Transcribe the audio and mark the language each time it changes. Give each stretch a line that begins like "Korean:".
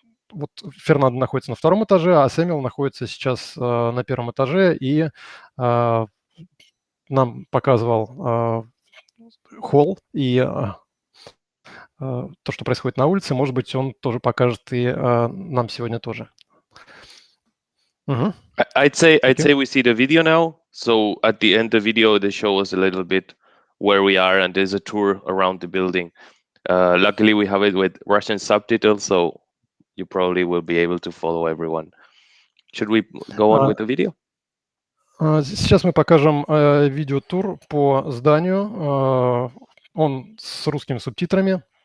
Russian: вот Фернандо находится на втором этаже, а Сэмюэл находится сейчас на первом этаже, и нам показывал холл и то, что происходит на улице. Может быть, он тоже покажет и нам сегодня тоже.
English: I'd say we see the video now. So at the end of the video, they show us a little bit where we are, and there's a tour around the building. Luckily, we have it with Russian subtitles, so you probably will be able to follow everyone. Should we go on with the video?
Russian: Сейчас мы покажем видеотур по зданию. Он с русскими субтитрами.